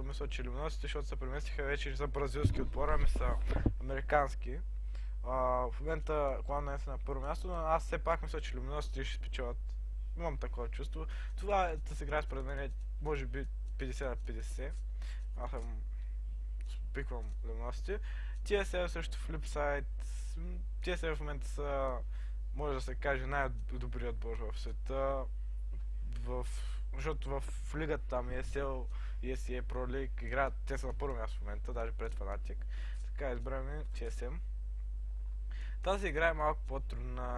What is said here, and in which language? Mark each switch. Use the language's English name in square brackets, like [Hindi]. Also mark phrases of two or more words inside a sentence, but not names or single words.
[Bulgarian] Мисля, че Luminosity, защото се преместиха вече за бразилски отбори, ами са американски. В момента Cloud9 са на първо място, но аз все пак мисля, че Luminosity ще спечелят. Имам такова чувство. Това да се играе според мен може би 50 на 50. Аз съм пиквам Luminosity. TSL също Flipside. TSL в момента са, може да се каже, най-добрият отбор в света. Защото в лигата там ESL и ESEA Pro League играят, те са на първо място в момента, даже пред Fnatic. Така избраме TSM. Тази игра е малко по-трудна.